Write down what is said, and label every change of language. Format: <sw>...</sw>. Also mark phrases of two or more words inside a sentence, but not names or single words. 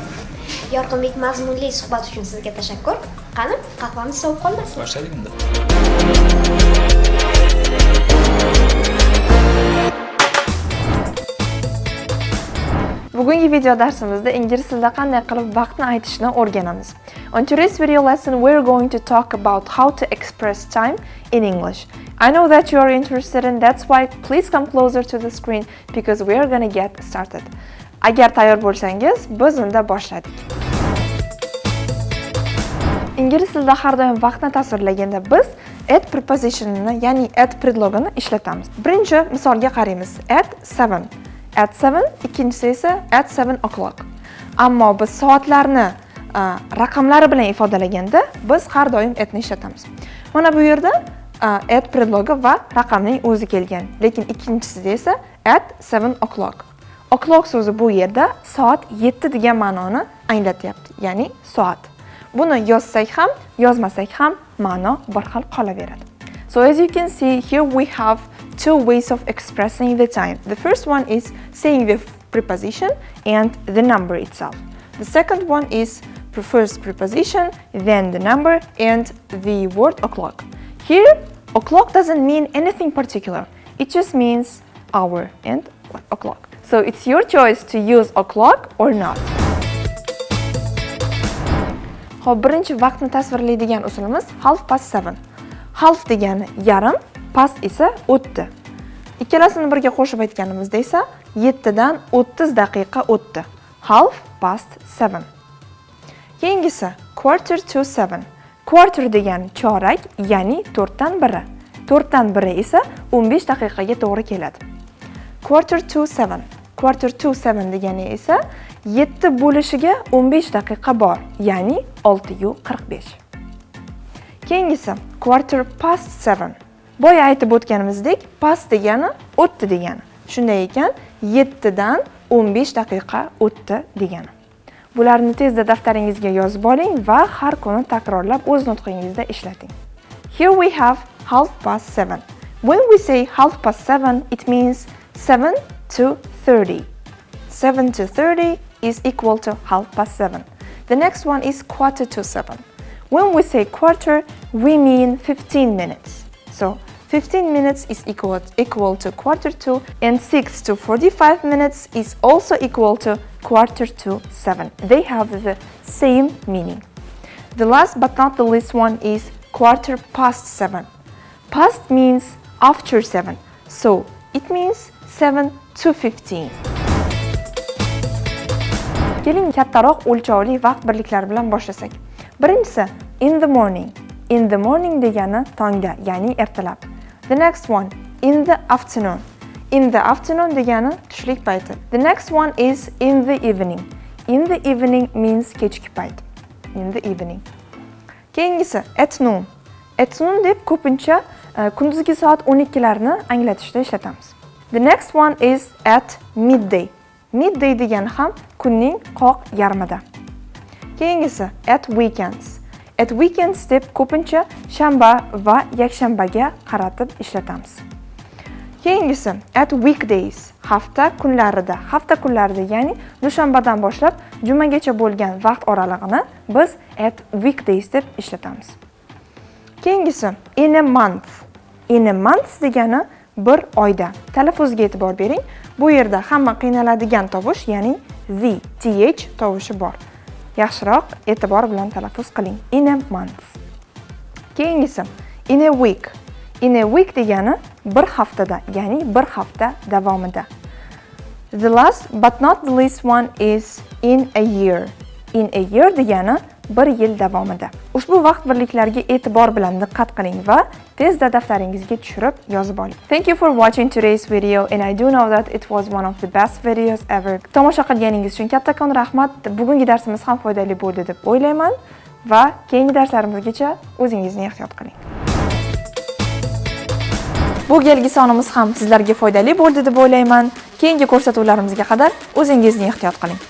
<uz>Yorqinbek, mazmunli suhbat uchun sizga tashakkur. Qani, qahvamiz sovib qolmasin. Boshladik endi. Bugungi video darsimizda ingliz tilida qanday qilib vaqtni aytishni o'rganamiz.</uz> <en>On today's video lesson, we're going to talk about how to express time in English. I know that you are interested and that's why please come closer to the screen because we are going to get started.</en> <uz>Agar tayyor bo'lsangiz, biz unda boshladik. Ingliz tilida har doim vaqtni tasvirlaganda biz at prepositionini, ya'ni at predlogini ishlatamiz. Birinchi misolga qaraymiz.</uz> <en>At 7. At 7,</en> <uz>ikkinchisi esa</uz> <en>at 7 o'clock.</en> <uz>Ammo biz soatlarni raqamlari bilan ifodalaganda biz har doim atni ishlatamiz. Mana bu yerda at predlogi va raqamning o'zi kelgan, lekin ikkinchisida esa</uz> <en>at 7 o'clock.</en> <uz>O'clock so'zi bu yerda soat 7 degan ma'noni anglatyapti, ya'ni soat. Buni yozsak ham, yozmasak ham ma'no bir xil qolaveradi.</uz> <en>So as you can see, here we have two ways of expressing the time. The first one is saying the preposition and the number itself. The second one is first preposition, then the number and the word o'clock. Here, o'clock doesn't mean anything particular. It just means hour and o'clock. So it's your choice to use o'clock or not.</en> <uz>Xo'p, birinchi vaqtni tasvirlaydigan usulimiz</uz> <en>half past 7.</en> <uz>Half degani yarim, past esa o'tdi. Ikkalasini birga qo'shib aytganimizda esa 7 dan 30 daqiqa o'tdi.</uz> <en>Half past 7. Keyingisi quarter to 7.</en> <uz>Quarter degani chorak, ya'ni 4 dan 1. 4 dan 1 esa 15 daqiqaga to'g'ri keladi.</uz> <en>Quarter to 7. Quarter to 7</en> <uz>degani esa 7 bo'lishiga 15 daqiqa bor, ya'ni 6:45. Keyingisi</uz> <en>quarter past 7.</en> <uz>Boya aytib o'tganimizdek, past degani o'tdi degani. Shunday ekan, 7 dan 15 daqiqa o'tdi degani. Bularni tezda daftaringizga yozib oling va har kuni takrorlab o'z nutqingizda ishlating.</uz> <en>Here we have half past 7. When we say half past 7, it means 7 to 30. 7 to 30 is equal to half past 7. The next one is quarter to 7. When we say quarter, we mean 15 minutes. So 15 minutes is equal to quarter to, and 6 to 45 minutes is also equal to quarter to 7. They have the same meaning. The last but not the least one is quarter past 7. Past means after 7. So it means 7 to 15.</en> <uz>Keling kattaroq o'lchovli vaqt birliklari bilan boshlasak. Birinchisi</uz> <en>in the morning. In the morning</en> <uz>degani tongda, ya'ni ertalab.</uz> <en>The next one in the afternoon. In the afternoon</en> <uz>degani tushlik payti.</uz> <en>The next one is in the evening. In the evening means</en> <uz>kechki payt.</uz> <en>In the evening.</en> <uz>Keyingisi</uz> <en>at noon. At noon</en> <uz>deb ko'pincha kunduzgi soat 12larni anglatishda ishlatamiz.</uz> <en>The next one is at midday.</en> <uz>Midday degani ham kunning qoq yarmida. Keyingisi</uz> <en>at weekends. At weekends</en> <uz>deb ko'pincha shanba va yakshanbaga qaratib ishlatamiz. Keyingisi</uz> <en>at weekdays.</en> <uz>Hafta kunlarida. Hafta kunlarida, ya'ni dushanbadan boshlab jumagacha bo'lgan vaqt oralig'ini biz</uz> <en>at weekdays</en> <uz>deb ishlatamiz. Keyingisi</uz> <en>in a month. In a month</en> <uz>degani bir oyda. Talaffuzga e'tibor bering. Bu yerda hamma qiynaladigan tovush, ya'ni the, th tovushi bor. Yaxshiroq e'tibor bilan talaffuz qiling.</uz> <en>In a month. Keyingisi in a week. In a week</en> <uz>degani bir haftada, ya'ni bir hafta davomida.</uz> <en>The last but not the least one is in a year. In a year</en> <uz>degani bir yil davomida. Ushbu vaqt birliklariga e'tibor bilan diqqat qiling va tezda daftaringizga tushirib yozib oling.</uz> <en>Thank you for watching today's video and I do know that it was one of the best videos ever.</en> <uz>Tomosha qilganingiz uchun kattakon rahmat. Bugungi darsimiz ham foydali bo'ldi deb o'ylayman va keyingi darslarimizgacha o'zingizni ehtiyot qiling. Bu galgi sonimiz ham sizlarga foydali bo'ldi deb o'ylayman. Keyingi ko'rsatuvlarimizga qadar o'zingizni ehtiyot qiling.</uz>